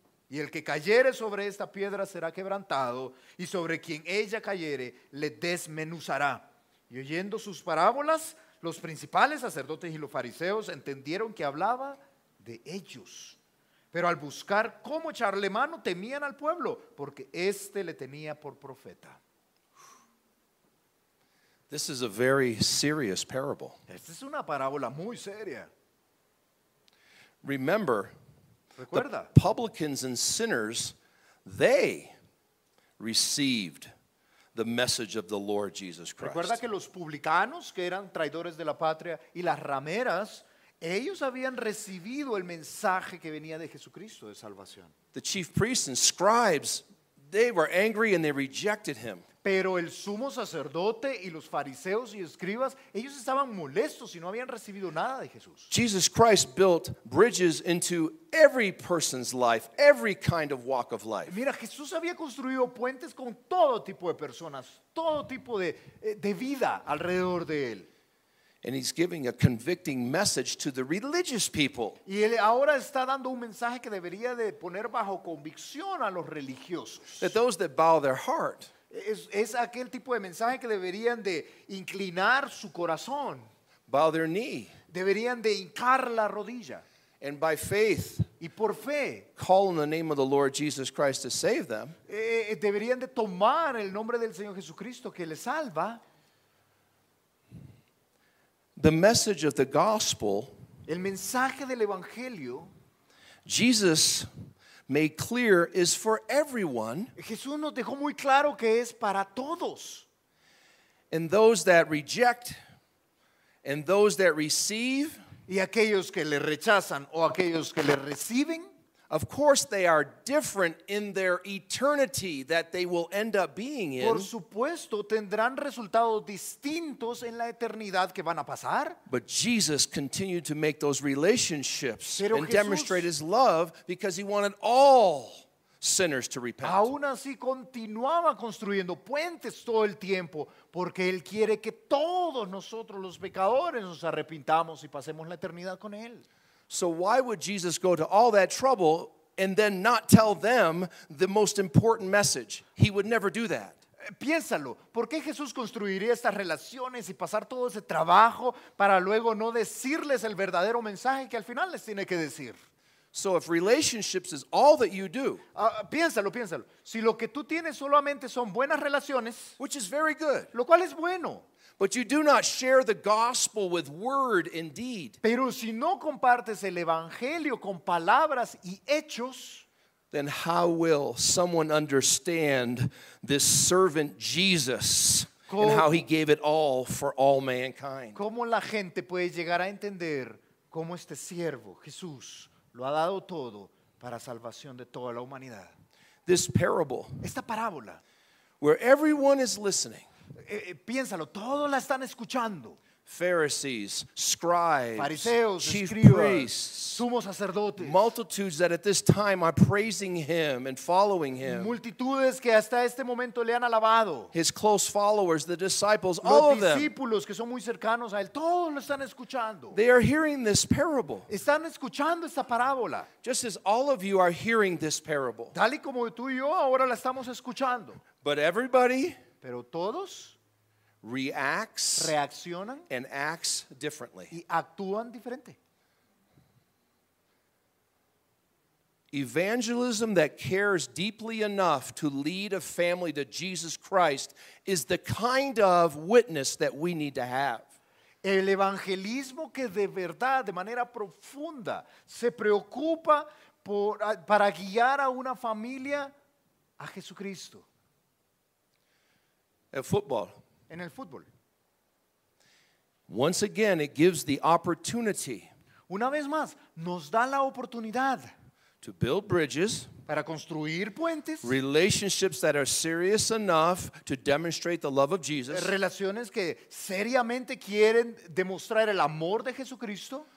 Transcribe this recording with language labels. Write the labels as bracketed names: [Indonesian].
[Spanish] Y el que cayere sobre esta piedra será quebrantado, y sobre quien ella cayere le desmenuzará. Y oyendo sus parábolas, los principales sacerdotes y los fariseos entendieron que hablaba de ellos. Pero al buscar cómo echarle mano, temían al pueblo, porque éste le tenía por profeta. [English] This is a very serious parable. [Spanish] Esta es una parábola muy seria. [English] Remember, [Spanish] Recuerda, [English] the publicans and sinners, they received the message of the Lord Jesus [Spanish] recuerda [English] Christ. [Spanish] que los publicanos, que eran traidores de la patria, y las rameras, ellos habían recibido el mensaje que venía de Jesucristo de salvación. [English] The chief priests and scribes, they were angry and they rejected him. [Spanish] Pero el sumo sacerdote y los fariseos y escribas, ellos estaban molestos y no habían recibido nada de Jesús. [English] Jesus Christ built bridges into every person's life, every kind of walk of life. [Spanish] Mira, Jesús había construido puentes con todo tipo de personas, todo tipo de vida alrededor de él. [English] And he's giving a convicting message to the religious people. [Spanish] Y él ahora está dando un mensaje que debería de poner bajo convicción a los religiosos. [English] That those that bow their heart, [Spanish] Es aquel tipo de mensaje que deberían de inclinar su corazón, [English] bow their knee, [Spanish] deberían de hincar la rodilla [English] and by faith [Spanish] y por fe [English] call on the name of the Lord Jesus Christ to save them. [Spanish] deberían de tomar el nombre del Señor Jesucristo que les salva. [English] The message of the gospel, [Spanish] El mensaje del Evangelio, [English] Jesus made clear, is for everyone, [Spanish] Jesús nos dejó muy claro que es para todos. [English] and those that reject and those that receive, [Spanish] Y aquellos que le rechazan o aquellos que le reciben, [English] of course they are different in their eternity that they will end up being in. [Spanish] por supuesto, tendrán resultados distintos en la eternidad que van a pasar. [English] But Jesus continued to make those relationships [Spanish] Pero [English] and [Spanish] Jesús- [English] demonstrate his love because he wanted all sinners to repent. [Spanish] Aún así continuaba construyendo puentes todo el tiempo porque Él quiere que todos nosotros los pecadores nos arrepintamos y pasemos la eternidad con Él. [English] So why would Jesus go to all that trouble and then not tell them the most important message? He would never do that. [Spanish] Piénsalo, ¿por qué Jesús construiría estas relaciones y pasar todo ese trabajo para luego no decirles el verdadero mensaje que al final les tiene que decir? [English] So if relationships is all that you do, [Spanish] Piénsalo. Si lo que tú tienes solamente son buenas relaciones, [English] which is very good, [Spanish] lo cual es bueno, [English] but you do not share the gospel with word and deed, [Spanish] pero si no compartes el evangelio con palabras y hechos, [English] then how will someone understand this servant Jesus and how he gave it all for all mankind? [Spanish] ¿cómo la gente puede llegar a entender cómo este siervo, Jesús, lo ha dado todo para salvación de toda la humanidad? [English] This parable, [Spanish] Esta parábola, [English] where everyone is listening, [Spanish] piénsalo, todos la están escuchando. [English] Pharisees, scribes, [Spanish] fariseos, [English] chief [Spanish] escribas, [English] priests, [Spanish] sumos sacerdotes, [English] multitudes that at this time are praising him and following him. [Spanish] multitudes que hasta este momento le han alabado. [English] His close followers, the disciples, all of them, [Spanish] discípulos que son muy cercanos a él, todos lo están escuchando. [English] they are hearing this parable. [Spanish] Están escuchando esta parábola, [English] Just as all of you are hearing this parable. [Spanish] tal y como tú y yo ahora la estamos escuchando. [English] But everybody [Spanish] Pero todos [English] reacts [Spanish] reaccionan [English] and acts differently. [Spanish] y actúan diferente. [English] Evangelism that cares deeply enough to lead a family to Jesus Christ is the kind of witness that we need to have. [Spanish] El evangelismo que de verdad, de manera profunda, se preocupa para guiar a una familia a Jesucristo. [English] At football, [Spanish] En el fútbol. [English] once again, it gives the opportunity [Spanish] Una vez más, nos da la oportunidad [English] to build bridges, [Spanish] para construir puentes, [English] relationships that are serious enough to demonstrate the love of Jesus, [Spanish] relaciones que seriamente quieren demostrar el amor de Jesucristo,